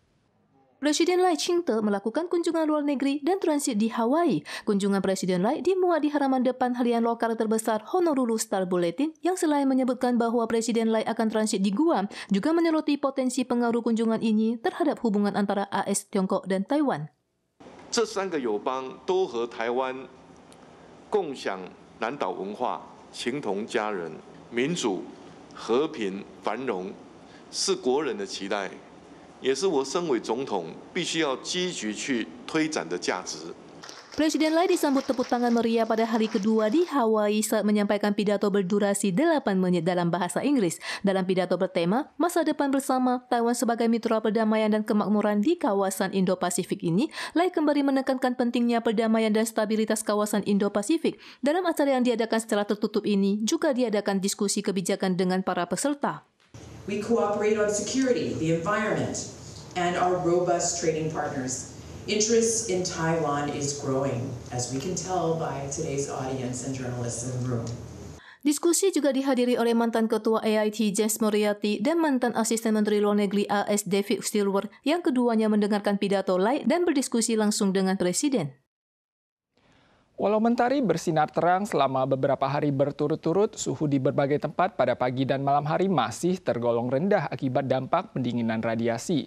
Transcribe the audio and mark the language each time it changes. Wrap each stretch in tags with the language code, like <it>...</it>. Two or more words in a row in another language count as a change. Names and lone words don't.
<id>Presiden Lai Ching-te melakukan kunjungan luar negeri dan transit di Hawaii. Kunjungan Presiden Lai dimuat di halaman depan harian lokal terbesar Honolulu Star Bulletin yang selain menyebutkan bahwa Presiden Lai akan transit di Guam, juga menyoroti potensi pengaruh kunjungan ini terhadap hubungan antara AS, Tiongkok, dan Taiwan.</id> <zh>这3个友邦都和台湾共享南岛文化，情同家人，民主、和平、繁荣是国人的期待。也是我身为总统必须要积极去推展的价值。</zh> <id>Presiden Lai disambut tepuk tangan meriah pada hari kedua di Hawaii saat menyampaikan pidato berdurasi 8 menit dalam bahasa Inggris. Dalam pidato bertema, masa depan bersama Taiwan sebagai mitra perdamaian dan kemakmuran di kawasan Indo-Pasifik ini, Lai kembali menekankan pentingnya perdamaian dan stabilitas kawasan Indo-Pasifik. Dalam acara yang diadakan secara tertutup ini, juga diadakan diskusi kebijakan dengan para peserta.</id> <en>We cooperate on security, the environment, and our robust trading partners. Interest in Taiwan is growing, as we can tell by today's audience and journalists in the room.</en> <id>Diskusi juga dihadiri oleh mantan Ketua AIT James Moriarty dan mantan Asisten Menteri Luar Negeri AS David Stilwell, yang keduanya mendengarkan pidato Lai dan berdiskusi langsung dengan Presiden. Walau mentari bersinar terang selama beberapa hari berturut-turut, suhu di berbagai tempat pada pagi dan malam hari masih tergolong rendah akibat dampak pendinginan radiasi.</id>